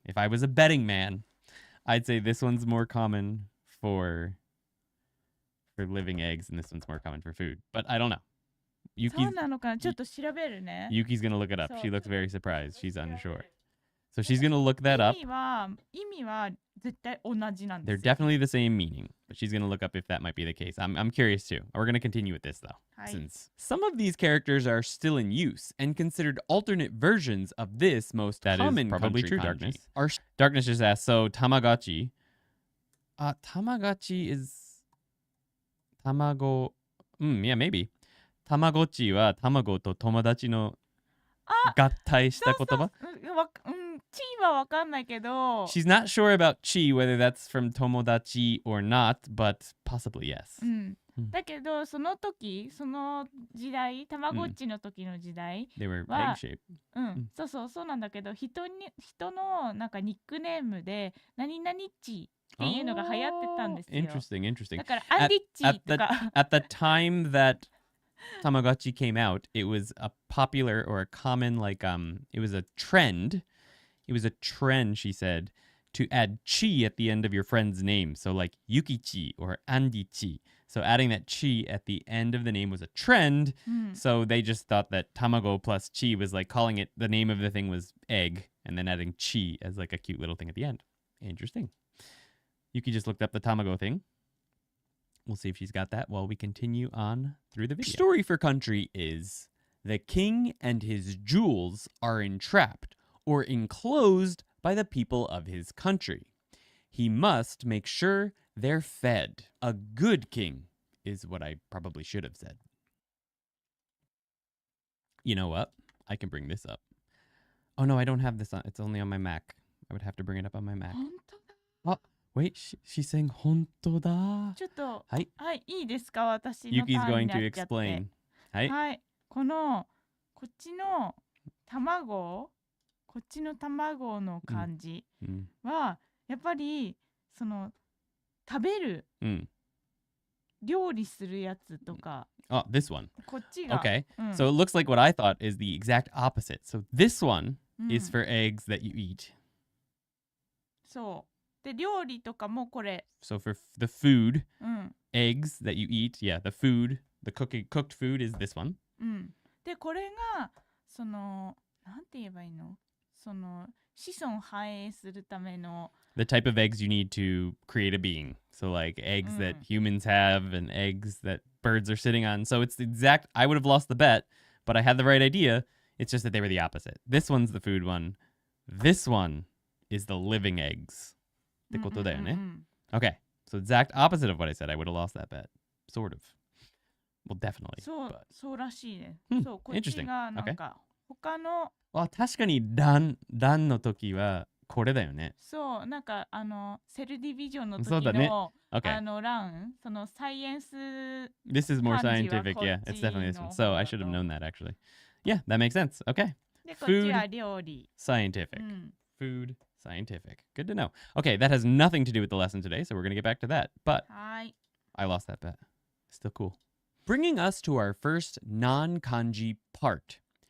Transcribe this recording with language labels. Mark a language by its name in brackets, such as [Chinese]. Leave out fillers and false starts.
[English] If I was a betting man, I'd say this one's more common for living eggs, and this one's more common for food. But I don't know. [Japanese] そうなのかな?ちょっと調べるね. [English] Yuki's gonna look it up. She looks very surprised. She's unsure. So she's gonna look that up. [Japanese] 意味は絶対同じなんですよ。 [English] They're definitely the same meaning, but she's gonna look up if that might be the case. I'm curious too. We're gonna continue with this though, since some of these characters are still in use and considered alternate versions of this most common probably true kanji. Darkness just asked, so Tamagotchi. Tamagotchi is tamago. Yeah, maybe. [Japanese] Tamagotchi は卵と友達の合体した言葉? Chi はわかんないけど [English] She's not sure about chi, whether that's from tomodachi or not, but possibly yes. [Japanese] だけどその時その時代たまごっちの時の時代 [English] They were egg shape. [Japanese] そうなんだけど人のなんかニックネームで何々ちっていうのが流行ってたんですよ。 [English] Interesting. [Japanese] だからアンディッチとか [English] at the time that Tamagotchi came out, it was a popular or a common, like, it was a trend. It was a trend, she said, to add chi at the end of your friend's name. So like Yukichi or Andichi. So adding that chi at the end of the name was a trend. So they just thought that tamago plus chi was like calling it, the name of the thing was egg, and then adding chi as like a cute little thing at the end. Interesting. Yuki just looked up the tamago thing. We'll see if she's got that while we continue on through the video. Story for country is the king and his jewels are entrapped or enclosed by the people of his country. He must make sure they're fed. A good king is what I probably should have said. You know what? I can bring this up. Oh no, I don't have this on. It's only on my Mac. I would have to bring it up on my Mac. Oh, wait, she's saying [Japanese] 本当だ。 [English] ちょっと、はい。 [Japanese] はい、いいですか、私のタ [English] Yuki's [Japanese] ーン [English] going [Japanese] にな [English] to [Japanese] っちゃって。 [English] explain. はい。 [Japanese] はい、こっちの卵の漢字は、やっぱりその食べる、料理するやつとか。 [English] Oh, this one. [Japanese] こっちが。 [English] Okay. So it looks like what I thought is the exact opposite. So this one is for eggs that you eat. [Japanese] そう。で、料理とかもこれ。 [English] So for the food, eggs that you eat, yeah, the food, the cooked food is this one. [Japanese] で、これが、なんて言えばいいの？子孫繁栄するための [English] the type of eggs you need to create a being. So like eggs that humans have and eggs that birds are sitting on. So it's the exact, I would have lost the bet, but I had the right idea. It's just that they were the opposite. This one's the food one. This one is the living eggs. [Japanese] ってことだよね?Okay. [English] So exact opposite of what I said. I would have lost that bet. Sort of. Well, definitely. [Japanese] そうらしいね。そう、こっちがなんか他の確かに段の時はこれだよね。そう、なんかセルディビジョンの時の欄、サイエンス [English] This is more scientific, yeah. It's definitely this one. So I should have known that actually. Yeah, that makes sense. Okay. [Japanese] で、こっちは料理。 [English] Scientific. Food, scientific. Good to know. Okay, that has nothing to do with the lesson today, so we're going to get back to that. But I lost that bet. Still cool. Bringing us to our first non-kanji part.